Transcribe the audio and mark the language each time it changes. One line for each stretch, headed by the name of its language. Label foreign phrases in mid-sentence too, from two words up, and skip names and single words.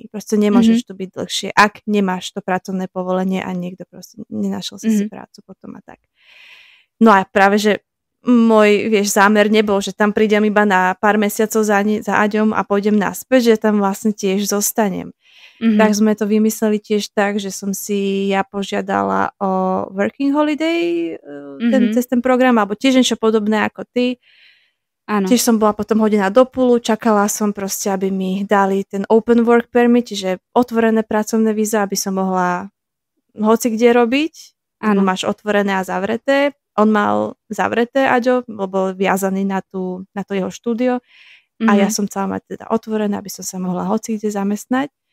Slovak: Proste nemôžeš tu byť dlhšie, ak nemáš to pracovné povolenie a niekto proste nenašiel si prácu potom a tak. No a práve, že môj, zámer nebol, že tam prídem iba na pár mesiacov za Aďom a pôjdem naspäť, že tam vlastne tiež zostanem. Tak sme to vymysleli tiež tak, že som si ja požiadala o
English: working holiday
Slovak: cez ten program, alebo tiež niečo podobné ako ty. Áno. Tiež som bola potom hodená do púlu, čakala som proste, aby mi dali ten
English: open work permit,
Slovak: čiže otvorené pracovné víza, aby som mohla hoci kde robiť. Áno. Máš otvorené a zavreté. On mal zavreté, Aďo, bol viazaný na to jeho štúdio a ja som chcela mať teda otvorené, aby som sa mohla hoci kde zamestnať.